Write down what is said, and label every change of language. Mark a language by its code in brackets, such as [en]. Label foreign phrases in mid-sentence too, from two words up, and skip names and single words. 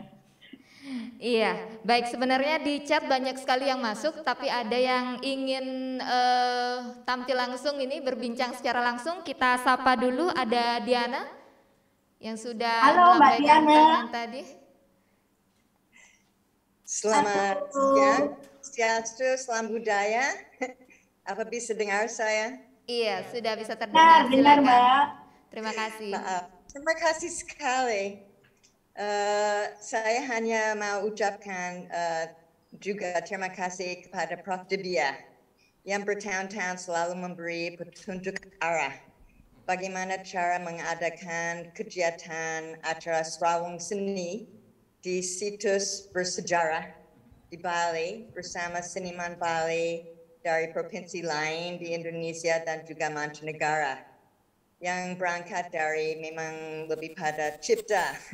[id] Iya, baik, sebenarnya di chat banyak sekali yang masuk, tapi ada yang ingin tampil langsung ini, berbincang secara langsung. Kita sapa dulu, ada Diana yang sudah melambaikan tangan tadi. Selamat siang, Swastiastu, salam budaya. Apa bisa dengar saya? Iya, sudah bisa terdengar. Benar, Mbak. Terima kasih. Terima kasih sekali. Saya hanya mau ucapkan juga terima kasih kepada Prof. Debia yang bertahun-tahun selalu memberi petunjuk arah bagaimana cara mengadakan kegiatan acara Serawung Seni di situs bersejarah di Bali bersama seniman Bali dari provinsi lain di Indonesia dan juga mancanegara yang berangkat dari memang lebih pada cipta.